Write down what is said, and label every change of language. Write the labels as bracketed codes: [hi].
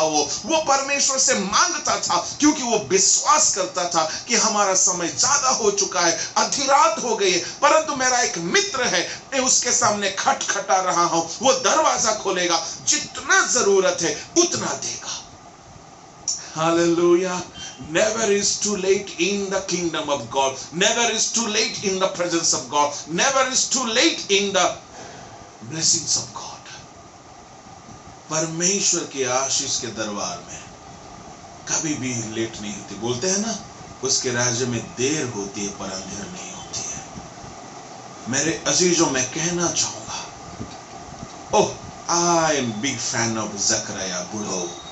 [hi] वो परमेश्वर से मांगता था, क्योंकि वो विश्वास करता था कि हमारा समय ज्यादा हो चुका है, आधी रात हो गई है, परंतु मेरा एक मित्र है, मैं उसके सामने खटखटा रहा हूं, वो दरवाजा खोलेगा, जितना जरूरत है उतना देगा। Hallelujah. [en] Never is too late in the kingdom of God. Never is too late in the presence of God. Never is too late in the blessings of God. [hi] परमेश्वर की आशीष के दरबार में कभी भी लेट नहीं होती। बोलते हैं ना, उसके राज्य में देर होती है पर अंधेर नहीं होती है। मेरे अजीजों, मैं कहना चाहूंगा, [en] I am big fan of Zakariya बूढ़ो।